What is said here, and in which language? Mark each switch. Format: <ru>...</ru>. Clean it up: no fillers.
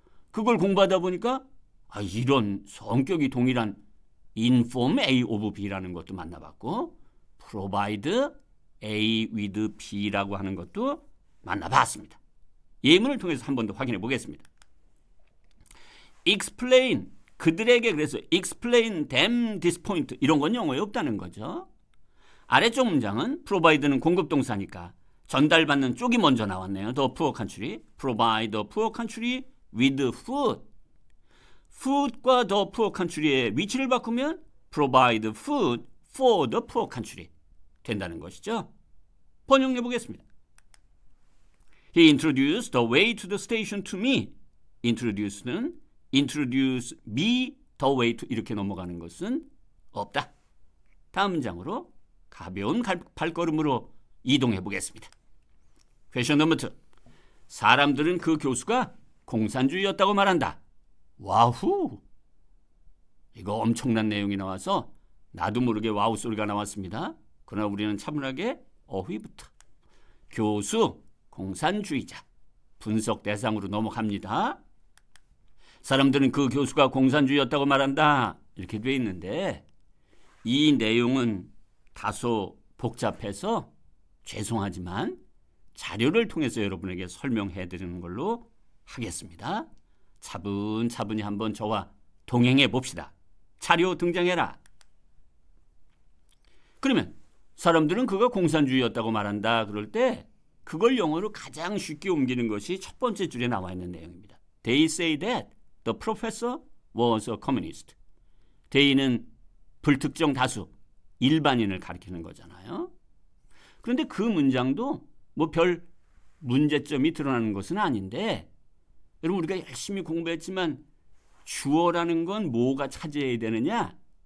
<ko>그걸 공부하다 보니까 이런 성격이 동일한</ko> <en>inform A of B</en> <ko>라는 것도 만나봤고</ko> <en>provide A with B</en> <ko>라고 하는 것도 만나봤습니다. 예문을 통해서 한 번 더 확인해 보겠습니다. explain, 그들에게 그래서</ko> <en>explain them this point</en> <ko>이런 건 영어에 없다는 거죠. 아래쪽 문장은 provide는 공급동사니까 전달받는 쪽이 먼저 나왔네요.</ko> <en>The poor country, provide the poor country with food.</en> <ko>food과 the poor country의 위치를 바꾸면</ko> <en>provide food for the poor country</en> <ko>된다는 것이죠. 번역해 보겠습니다.</ko> <en>He introduced the way to the station to me. introduce는 introduce me the way to</en> <ko>이렇게 넘어가는 것은 없다. 다음 문장으로 가벼운 발걸음으로 이동해 보겠습니다. 퀘션 넘버 2. 사람들은 그 교수가 공산주의였다고 말한다. 와후! 이거 엄청난 내용이 나와서 나도 모르게 와우 소리가 나왔습니다. 그러나 우리는 차분하게 어휘부터. 교수, 공산주의자, 분석 대상으로 넘어갑니다. 사람들은 그 교수가 공산주의였다고 말한다. 이렇게 돼 있는데 이 내용은 다소 복잡해서 죄송하지만 자료를 통해서 여러분에게 설명해 드리는 걸로 하겠습니다. 차분차분히 한번 저와 동행해 봅시다. 자료 등장해라. 그러면 사람들은 그가 공산주의였다고 말한다. 그럴 때 그걸 영어로 가장 쉽게 옮기는 것이 첫 번째 줄에 나와 있는 내용입니다.</ko> <en>They say that the professor was a communist.</en> <ko>they는 불특정 다수, 일반인을 가리키는 거잖아요. 그런데 그 문장도 뭐 별 문제점이 드러나는 것은 아닌데 여러분 우리가 열심히 공부했지만 주어라는 건 뭐가 차지해야 되느냐?</ko>